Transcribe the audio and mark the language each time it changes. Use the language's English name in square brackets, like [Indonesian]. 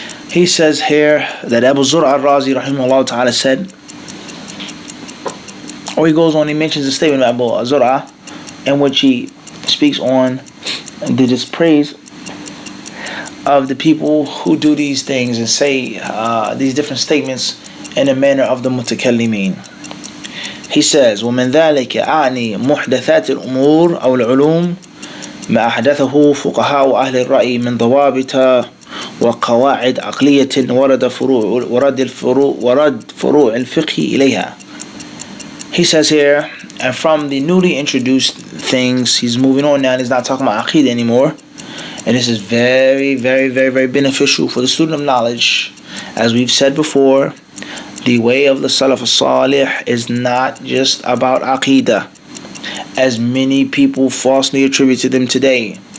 [English] He says here that Abu Zur'a al-Razi rahimahullah ta'ala said, or he goes on, he mentions a statement of Abu Zur'a in which he speaks on the dispraise of the people who do these things and say these different statements in the manner of the mutakallimin. He says, [Arabic] ومن ذلك أعني محدثات الأمور أو العلوم ما أحدثه فقهاء أهل الرأي من ضوابط وقواعد عقلية ورد فروع الفقه إليها. [English] He says here, and from the newly introduced things, he's moving on now, and he's not talking about Aqidah anymore. And this is very, very, very, very beneficial for the student of knowledge. As we've said before, the way of the Salaf as-Salih is not just about Aqidah, as many people falsely attribute to them today.